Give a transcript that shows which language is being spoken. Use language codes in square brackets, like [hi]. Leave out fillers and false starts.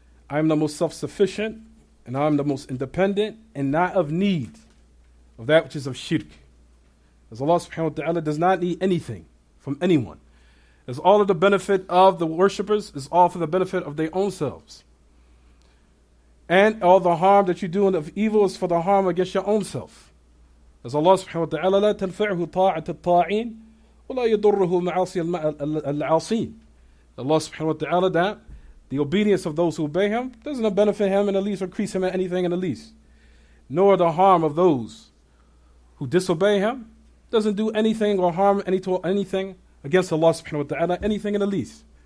[en] I am the most self-sufficient, and I am the most independent, and not of need of that which is of shirk. As Allah subhanahu wa ta'ala does not need anything from anyone. As all of the benefit of the worshippers is all for the benefit of their own selves. And all the harm that you do of evil is for the harm against your own self. [ar] As Allah subhanahu wa ta'ala, لا تنفعه طاعة الطاعين ولا يضره معاصي العاصين. [en] Allah subhanahu wa ta'ala, that the obedience of those who obey Him doesn't benefit Him in the least or increase Him in anything in the least. Nor the harm of those who disobey Him doesn't do anything or harm anything against Allah subhanahu wa ta'ala, anything in the least.